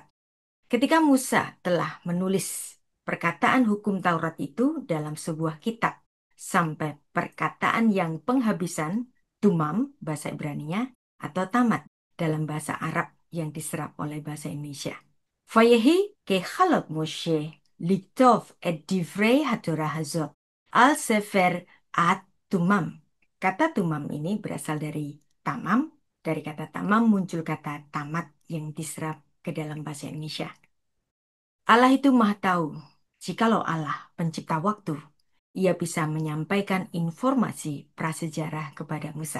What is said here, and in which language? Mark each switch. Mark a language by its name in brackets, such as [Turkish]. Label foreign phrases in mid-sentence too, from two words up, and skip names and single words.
[Indonesian] Ketika Musa telah menulis perkataan hukum Taurat itu dalam sebuah kitab sampai perkataan yang penghabisan, tumam bahasa Ibraninya, atau tamat dalam bahasa Arab yang diserap oleh bahasa Indonesia. [Hebrew] ויהי ככלות משה לכתוב את דברי התורה הזאת על ספר עד תומם. [Indonesian] Kata tumam ini berasal dari tamam. Dari kata tamam muncul kata tamat yang diserap ke dalam bahasa Indonesia. Allah itu maha tahu. Jikalau Allah pencipta waktu, ia bisa menyampaikan informasi prasejarah kepada Musa.